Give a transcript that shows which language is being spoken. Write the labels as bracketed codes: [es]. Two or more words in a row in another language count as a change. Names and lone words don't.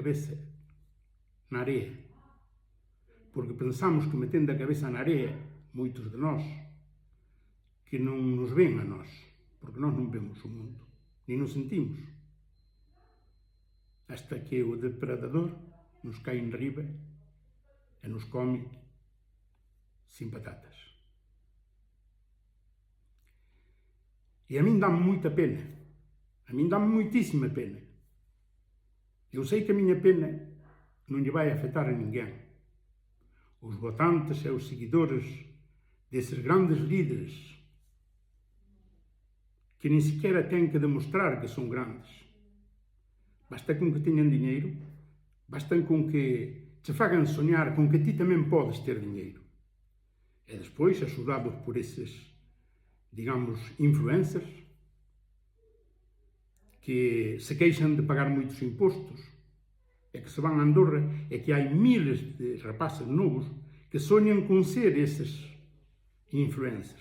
[gl] cabeza na area, porque pensamos que metendo a cabeza na area, moitos de nós, que non nos ven a nós, porque nós non vemos o mundo, nem nos sentimos, hasta que o depredador nos cai en riba e nos come sin patatas. E a min dá moita pena, a min dá moitísima pena. Eu sei que a miña pena non lle vai afectar a ninguén. [pt] Os votantes e os seguidores desses grandes líderes que nem sequer têm que demonstrar que são grandes. Basta com que tenham dinheiro, basta com que te façam sonhar com que ti também podes ter dinheiro. E depois, ajudados por esses, digamos, influencers, que se queixam de pagar muitos impostos, é que se vão a Andorra, é que há [es] miles de [pt] rapazes novos que sonham com ser esses influencers.